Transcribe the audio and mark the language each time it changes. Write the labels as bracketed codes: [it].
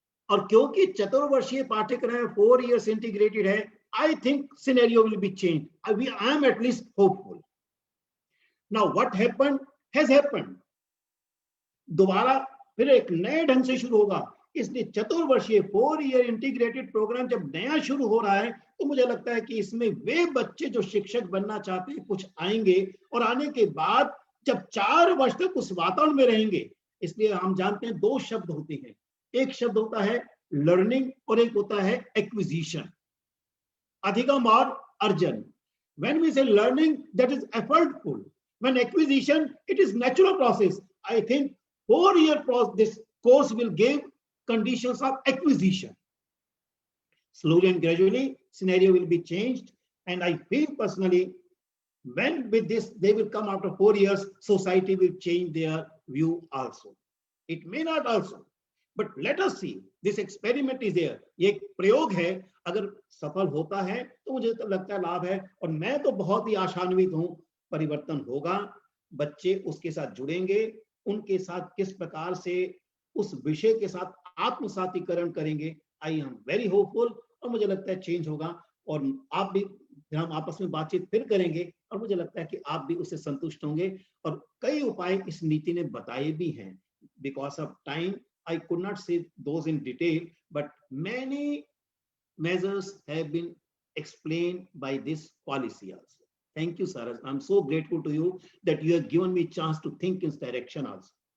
[en] और क्योंकि चतुर्वर्षीय पाठ्यक्रम 4 years integrated है, I think scenario will be changed. I am at least hopeful. Now what happened has happened. [hi] दोबारा फिर एक नए ढंग से शुरू होगा, इसलिए चतुर्वर्षीय 4 year इंटीग्रेटेड प्रोग्राम जब नया शुरू हो रहा है, तो मुझे लगता है कि इसमें वे बच्चे जो शिक्षक बनना चाहते हैं कुछ आएंगे, और आने के बाद जब 4 वर्ष तक उस वातावरण में रहेंगे। इसलिए हम जानते हैं 2 शब्द होते हैं, एक शब्द होता है लर्निंग और एक होता है एक्विजिशन, अधिगम और अर्जन। [en] When we say learning, that is effortful. When acquisition, it is natural process. I think 4-year this course will give conditions of acquisition. Slowly and gradually, scenario will be changed. And I feel personally, when with this, they will come after 4 years, society will change their view also. It may not also, but let us see. This experiment is there. [hi] ये एक प्रयोग है, अगर सफल होता है तो मुझे तो लगता है लाभ है, और मैं तो बहुत ही आशान्वित हूं, परिवर्तन होगा, बच्चे उसके साथ जुड़ेंगे, उनके साथ किस प्रकार से उस विषय के साथ आत्मसातीकरण करेंगे। आई एम वेरी होपफुल, और मुझे लगता है चेंज होगा, और आप भी, हम आपस में बातचीत फिर करेंगे, और मुझे लगता है कि आप भी उससे संतुष्ट होंगे। और कई उपाय इस नीति ने बताए भी हैं। [en] Because of time I could not say those in detail, but many measures have been explained by this policy also. Thank you, sir. I'm so grateful to you that you have given me a chance to think in this direction also.